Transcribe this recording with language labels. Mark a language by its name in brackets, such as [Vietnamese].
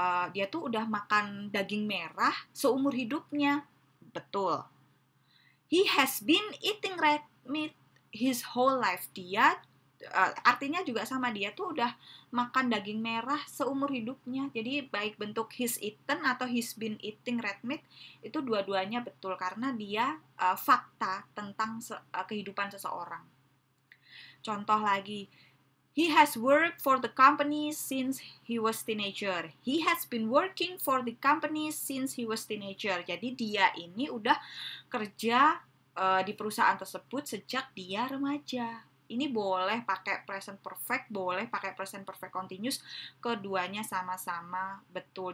[Indonesian] Dia tuh udah makan daging merah seumur hidupnya. Betul. [English] He has been eating red meat his whole life. [Indonesian] Dia artinya juga sama, dia tuh udah makan daging merah seumur hidupnya. Jadi baik bentuk [English] he's eaten [Indonesian] atau [English] he's been eating red meat [Indonesian] itu dua-duanya betul karena dia fakta tentang kehidupan seseorang. Contoh lagi, [English] he has worked for the company since he was teenager. He has been working for the company since he was teenager. [Indonesian] Jadi dia ini udah kerja di perusahaan tersebut sejak dia remaja. Ini boleh pakai present perfect, boleh pakai present perfect continuous, keduanya sama-sama betul.